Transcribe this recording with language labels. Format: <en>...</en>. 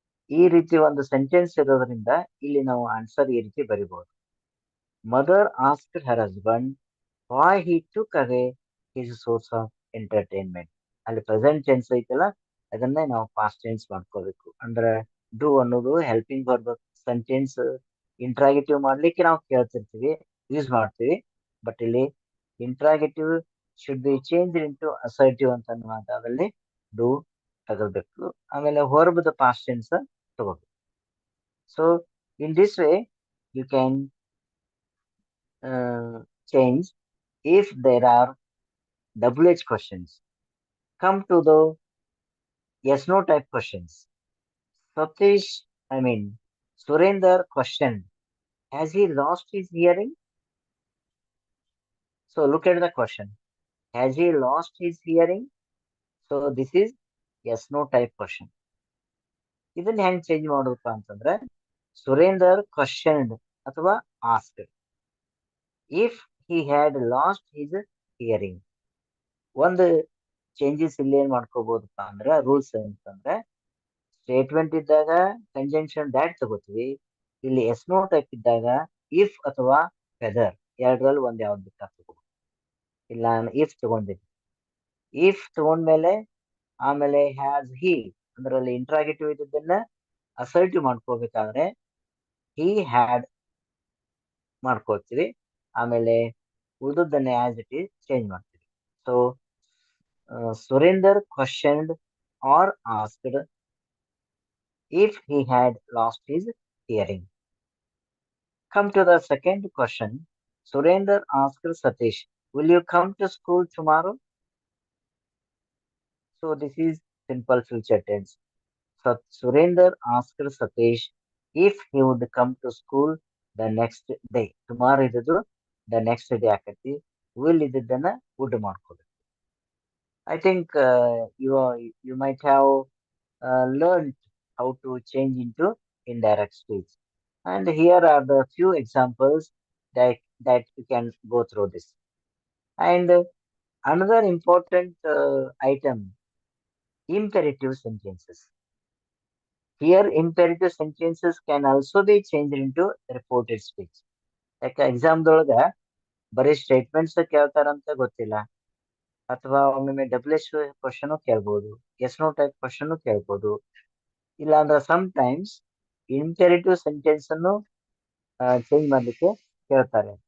<kn>ಈ ರೀತಿ ಒಂದು ಸೆಂಟೆನ್ಸ್ ಇರೋದ್ರಿಂದ ಇಲ್ಲಿ ನಾವು ಆನ್ಸರ್ ಈ ರೀತಿ ಬರಿಬಹುದು.</kn> <en>Mother asked her husband why he took away his source of entertainment.</en> <kn>ಅಲ್ಲಿ ಪ್ರೆಸೆಂಟ್ ಟೆನ್ಸ್ ಐತಲ್ಲ, ಅದನ್ನೇ ನಾವು ಪಾಸ್ಟ್ ಟೆನ್ಸ್ ಮಾಡ್ಕೋಬೇಕು. ಅಂದ್ರೆ ಡೂ ಅನ್ನೋದು ಹೆಲ್ಪಿಂಗ್ ವರ್ಬ್ ಸೆಂಟೆನ್ಸ್ ಇಂಟ್ರಾಗೇಟಿವ್ ಮಾಡ್ಲಿಕ್ಕೆ ನಾವು ಕೇಳ್ತಿರ್ತೀವಿ, ಯೂಸ್ ಮಾಡ್ತೀವಿ. ಬಟ್ ಇಲ್ಲಿ interrogative</kn> <en>should be change into assertive</en> <kn>ಅಂತ ಅನ್ನುವಾಗ ಅದಲ್ಲಿ ಡೂ ತಗೋಬೇಕು. ಆಮೇಲೆ ಹೊರಬದ ಪಾಸ್ಟ್ ಟೆನ್ಸ್ ತಗೋಬೇಕು.</kn> <en>So in this way you can change if there are WH questions. Come to the yes no type questions. Satish, Surender questioned, has he lost his hearing? So look at the question. Has he lost his hearing? So this is yes no type question.</en> <kn>ಇದನ್ನ ಹೆಂಗ್ change ಮಾಡೋದಪ್ಪ ಅಂತಂದ್ರೆ</kn> <en>Surender questioned</en> <kn>ಅಥವಾ</kn> <en>Asked if he had lost his hearing.</en> <kn>ಒಂದು changes ಇಲ್ಲಿ ಏನ್ ಮಾಡ್ಕೋಬಹುದಪ್ಪ ಅಂದ್ರೆ rules ಅಂತಂದ್ರೆ statement ಇದ್ದಾಗ ಕಂಜಂಕ್ಷನ್ ದ್ಯಾಟ್ ತಗೋತೀವಿ. ಇಲ್ಲಿ ಎಸ್ ನೋ ಟೈಪ್ ಇದ್ದಾಗ ಇಫ್ ಅಥವಾ ವೆದರ್ ಎರಡರಲ್ಲಿ ಒಂದ್ ಯಾವ್ದು ಬೇಕಾ ತಗೋಬಹುದು. ಇಲ್ಲ ನಾನು ಇಫ್ ತಗೊಂಡಿದ್ದೆ, ಇಫ್ ತಗೊಂಡ್ಮೇಲೆ ಆಮೇಲೆ has he ಅಂದ್ರಲ್ಲಿ interrogative ಇದ್ದದನ್ನ assertive ಮಾಡ್ಕೋಬೇಕಾದ್ರೆ he had ಮಾಡ್ಕೊಳ್ತೀವಿ. ಆಮೇಲೆ ಉಳಿದದ್ದನ್ನ ಆಸ್ ಇಟ್ ಈಸ್ ಚೇಂಜ್ ಮಾಡ್ತೀವಿ.</kn> <en>so Surender questioned</en> <kn>R</kn> <en>Asked if he had lost his hearing. Come to the second question. Surender asked Satish, will you come to school tomorrow? So this is simple future tense. Surender asked Satish if he would come to school the next day. Tomorrow</en> <kn>idadu</kn> <en>the next day</en> <kn>akati.</kn> <en>Will</en> <kn>idadana</kn> <en>would</en> <kn>ಮಾಡ್ಕೋಬೇಕು.</kn> <en>I think you might have learned how to change into indirect speech. And here are the few examples that you can go through this. And another important item, imperative sentences. Here, imperative sentences can also be changed into reported speech.</en> <kn>Like exam ದೊಳಗ ಬರೀ statements ಕೇಳ್ತಾರಂತ ಗೊತ್ತಿಲ್ಲ, ಅಥವಾ ಒಮ್ಮೊಮ್ಮೆ WH question ಕೇಳ್ಬೋದು, S no type question ಕೇಳ್ಬೋದು. ಇಲ್ಲ ಅಂದ್ರೆ some times imperative sentence ಅನ್ನು ಚೇಂಜ್ ಮಾಡ್ಲಿಕ್ಕೆ ಕೇಳ್ತಾರೆ.</kn>